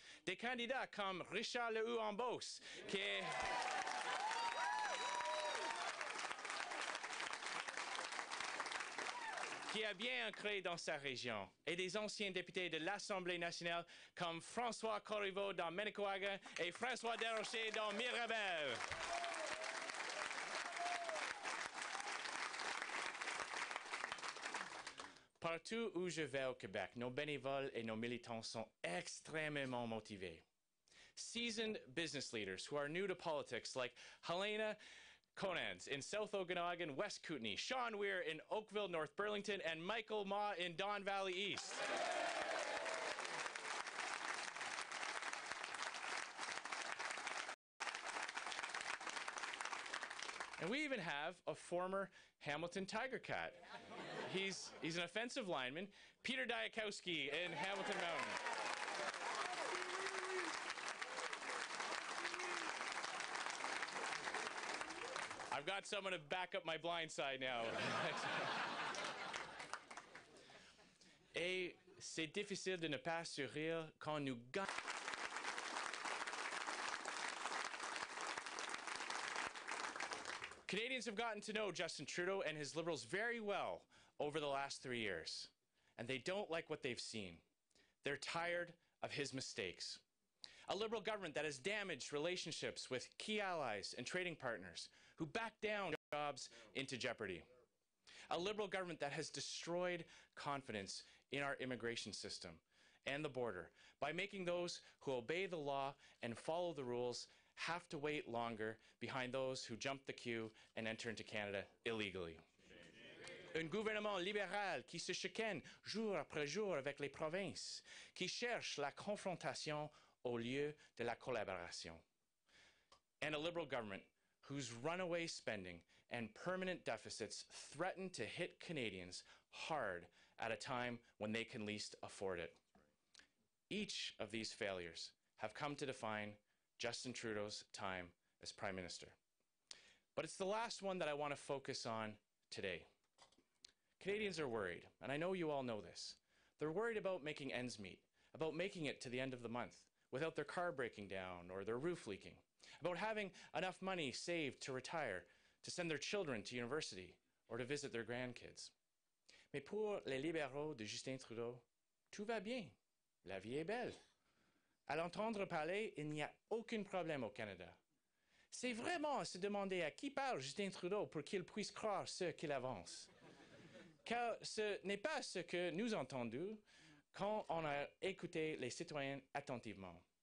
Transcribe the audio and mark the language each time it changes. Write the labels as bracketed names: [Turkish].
[French] Des candidats comme Richard Lehoux-en-Beauce, qui est bien ancré dans sa région, et des anciens députés de l'Assemblée nationale comme François Corriveau dans Manicouagan et François Desrochers dans Mirabel. Partout où je vais au Québec, nos bénévoles et nos militants sont extrêmement motivés. [English] Seasoned business leaders who are new to politics, like Helena Conans in South Okanagan, West Kootenay, Sean Weir in Oakville, North Burlington, and Michael Ma in Don Valley East. And we even have a former Hamilton Tiger Cat. He's an offensive lineman, Peter Diakowski in Hamilton Mountain. I've got someone to back up my blind side now. [French] Et c'est difficile de ne pas sourire quand nous gagnons. [English] Canadians have gotten to know Justin Trudeau and his Liberals very well over the last 3 years, and they don't like what they've seen. They're tired of his mistakes. A Liberal government that has damaged relationships with key allies and trading partners who back down jobs into jeopardy. A Liberal government that has destroyed confidence in our immigration system and the border by making those who obey the law and follow the rules have to wait longer behind those who jump the queue and enter into Canada illegally. [French] Un gouvernement libéral qui se chicane jour après jour avec les provinces, qui cherche la confrontation au lieu de la collaboration. [English] And a Liberal government whose runaway spending and permanent deficits threaten to hit Canadians hard at a time when they can least afford it. Each of these failures have come to define Justin Trudeau's time as Prime Minister. But it's the last one that I want to focus on today. Canadians are worried, and I know you all know this. They're worried about making ends meet, about making it to the end of the month without their car breaking down or their roof leaking, about having enough money saved to retire, to send their children to university, or to visit their grandkids. [French] Mais pour les libéraux de Justin Trudeau, tout va bien. La vie est belle. À l'entendre parler, il n'y a aucun problème au Canada. C'est vraiment à se demander à qui parle Justin Trudeau pour qu'il puisse croire ce qu'il avance. Car ce n'est pas ce que nous entendons quand on a écouté les citoyens attentivement.